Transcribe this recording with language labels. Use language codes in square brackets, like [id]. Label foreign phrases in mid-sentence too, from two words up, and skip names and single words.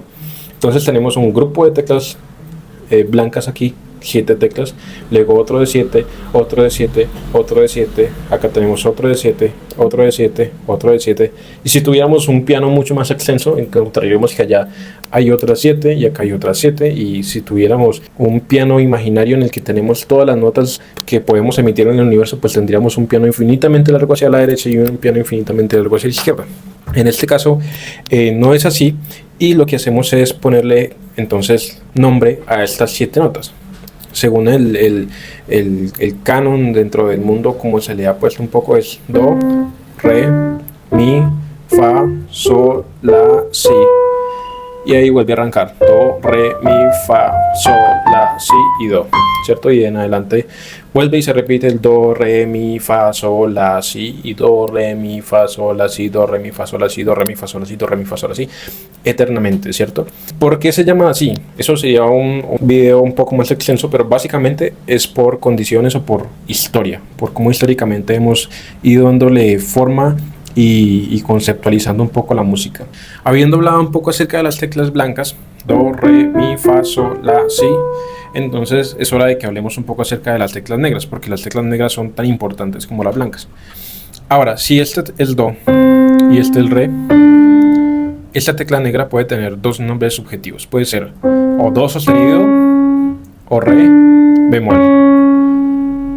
[es] Entonces tenemos un grupo de teclas blancas aquí, 7 teclas, luego otro de 7, otro de 7, otro de 7, acá tenemos otro de 7, otro de 7, otro de 7, y si tuviéramos un piano mucho más extenso, encontraríamos que allá hay otras 7 y acá hay otras 7, y si tuviéramos un piano imaginario en el que tenemos todas las notas que podemos emitir en el universo, pues tendríamos un piano infinitamente largo hacia la derecha y un piano infinitamente largo hacia la izquierda. En este caso no es así, y lo que hacemos es ponerle entonces nombre a estas 7 notas según el canon dentro del mundo, como se le ha puesto un poco, es do, re, mi, fa, sol, la, si, y ahí vuelve a arrancar do, re, mi, fa, sol, la, si y do, ¿cierto? Y en adelante vuelve y se repite el do, re, mi, fa, sol, la, si, y do, re, mi, fa, sol, la, si, do, re, mi, fa, sol, la, si, do, re, mi, fa, sol, la, si, do, re, mi, fa, sol, la, si, eternamente, ¿cierto? ¿Por qué se llama así? Eso sería un video un poco más extenso, pero básicamente es por condiciones o por historia, por cómo históricamente hemos ido dándole forma y conceptualizando un poco la música. Habiendo hablado un poco acerca de las teclas blancas, do, re, mi, fa, sol, la, si, entonces es hora de que hablemos un poco acerca de las teclas negras, porque las teclas negras son tan importantes como las blancas. Ahora, si este es do y este es re, esta tecla negra puede tener dos nombres subjetivos. Puede ser o do sostenido o re bemol.